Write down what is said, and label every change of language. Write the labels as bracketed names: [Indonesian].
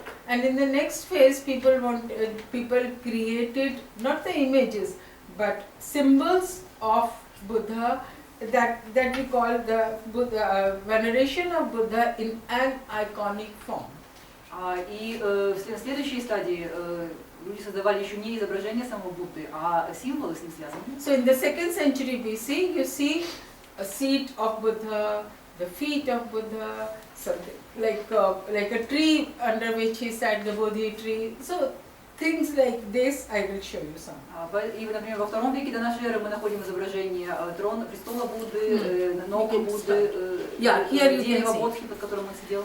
[English] And in the next phase, people created not the images, but symbols of Buddha that we call the Buddha, veneration of Buddha in an iconic form. [Russian] И в следующей стадии люди создавали еще не изображение самого Будды, а символы с ним связаны. [English] So in the 2nd century BC, you see a seat of Buddha, the feet of Buddha, something like a tree under which he sat, the Bodhi tree. So things like this, I will show you some. [Russian] И, например, во 2 веке до нашей эры мы находим изображение трона, престола Будды, ног Будды, дерева Бодхи, под которым он сидел.